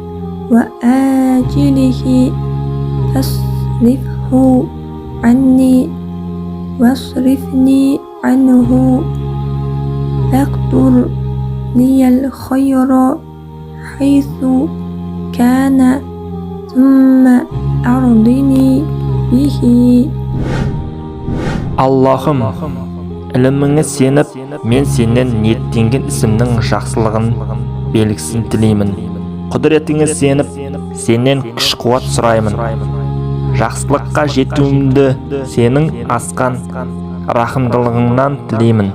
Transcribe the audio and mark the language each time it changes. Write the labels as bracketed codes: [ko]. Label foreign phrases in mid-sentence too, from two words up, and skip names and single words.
[ar] وآجله فاصرفه عني واصرفني عنه فاقدر لي الخير حيث كان ثم أرضني به. [kk] Аллахым, іліміңе сеніп, мен сенен ниеттенген ісімнің жақсылығын белгісін тілеймін. Құдіретіңе сеніп, сенен күш-қуат сұраймын. Жақсылыққа жетуімді сенің асқан рахымдылығыңнан тілеймін.